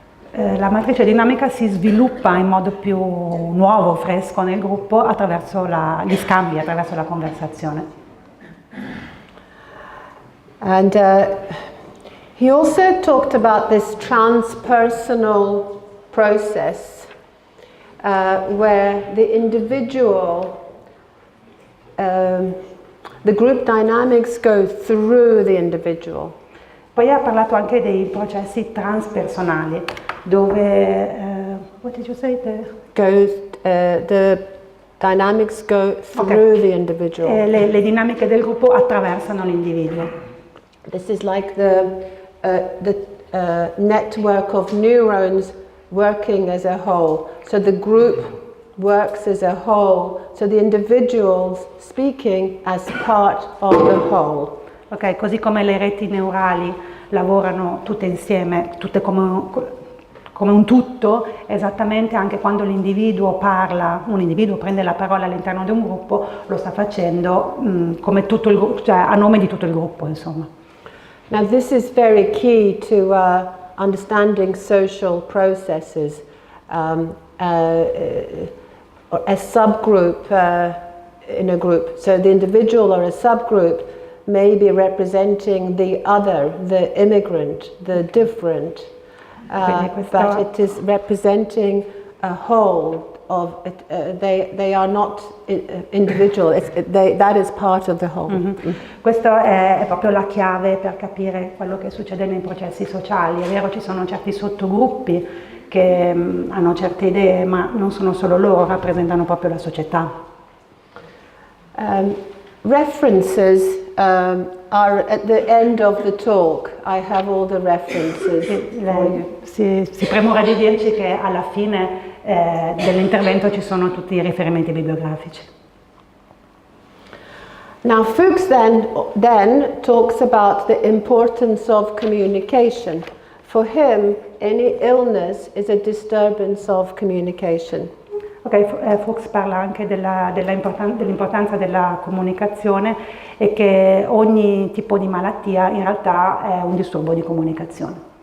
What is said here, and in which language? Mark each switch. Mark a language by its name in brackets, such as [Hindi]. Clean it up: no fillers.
[Italian] La matrice dinamica si sviluppa in modo più nuovo, fresco nel gruppo attraverso gli scambi, attraverso la conversazione. [English] And he also talked about this transpersonal process where the individual, the group dynamics go through the individual. [Italian] Poi ha parlato anche dei processi transpersonali, dove, [English] what did you say? The dynamics go through the individual. [Italian] Le dinamiche del gruppo attraversano l'individuo. [English] This is like the network of neurons working as a whole. So the group works as a whole. So the individuals speaking as part of the whole. Ok, così come le reti neurali lavorano tutte insieme, tutte come un tutto, esattamente anche quando l'individuo parla, un individuo prende la parola all'interno di un gruppo, lo sta facendo come tutto il gruppo, cioè a nome di tutto il gruppo, insomma. Now this is very key to understanding social processes. A subgroup in a group, so the individual or a subgroup may be representing the other, the immigrant, the different, but it is representing a whole of it. They are not individual, that is part of the whole. Mm-hmm. [Italian] Questa è proprio la chiave per capire quello che succede nei processi sociali. È vero, ci sono certi sottogruppi che hanno certe idee, ma non sono solo loro, rappresentano proprio la società. [English] References are at the end of the talk. I have all the references. [Italian] Si premura di dirci che alla fine dell'intervento ci sono tutti i riferimenti bibliografici. [English] Now Fuchs then talks about the importance of communication. For him, any illness is a disturbance of communication. [Italian] Ok, Fuchs parla anche dell'importanza della comunicazione e che ogni tipo di malattia in realtà è un disturbo di comunicazione.